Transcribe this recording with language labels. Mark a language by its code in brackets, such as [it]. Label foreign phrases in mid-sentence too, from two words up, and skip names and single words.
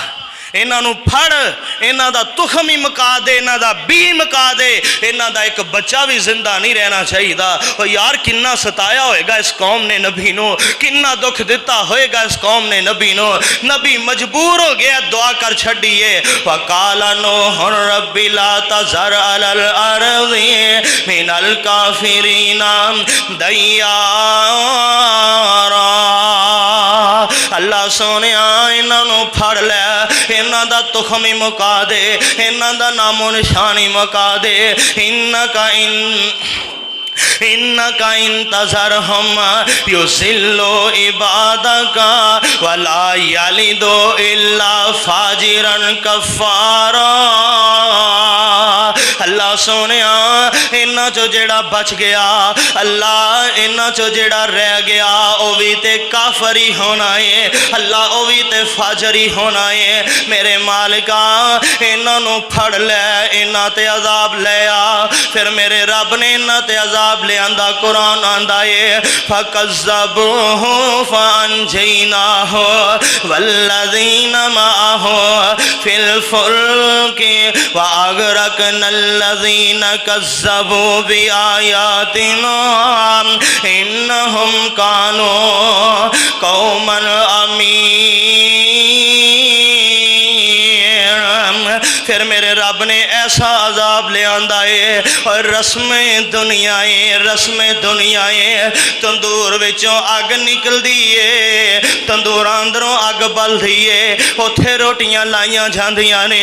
[pa] اللہ انہاں نوں پھڑ، انہاں دا تخم ای مکا دے، انہاں دا بیج مکا دے، انہاں دا اک بچہ وی زندہ نہیں رہنا چاہیدا. اور یار کناں ستایا ہووے گا اس قوم نے نبی نوں، کناں دکھ دتا ہووے گا اس قوم نے نبی نوں. نبی مجبور ہو گیا، دعا کر چھڈی اے. [ar] وقال نوح رب لا تذر على الأرض من الكافرين ديارا. [pa] اللہ سوہنے انہاں نوں پھڑ لے، انہاں دا تخم ای مکا دے، انہاں دا نام و نشان ای مکا دے. [ar] إنك إن تذرهم يضلوا عبادك ولا يلدوا إلا فاجرا كفارا. [pa] اللہ سوہنے انہاں چوں جیہڑا بچ گیا، اللہ انہاں چوں جیہڑا رہ گیا او وی تے کافر ای ہونا اے، اللہ او وی تے فاجر ای ہونا اے. میرے مالکا انہاں نوں پھڑ لے، انہاں تے عذاب لے آ. فیر میرے رب نے انہاں تے عذاب لے آندا. قرآن آہندا اے [ar] فكذبوه فأنجيناه والذين معه في الفلك وأغرقنا الذين كذبوا بآياتنا إنهم كانوا قوما عمين. [pa] فیر میرے رب نے ایسا عذاب لے آندا اے اور رسمے دنیائے تندور وچوں اگ نکلدی اے، تندور اندروں اگ بلدی اے، اوتھے روٹیاں لائیاں جاندیاں نیں.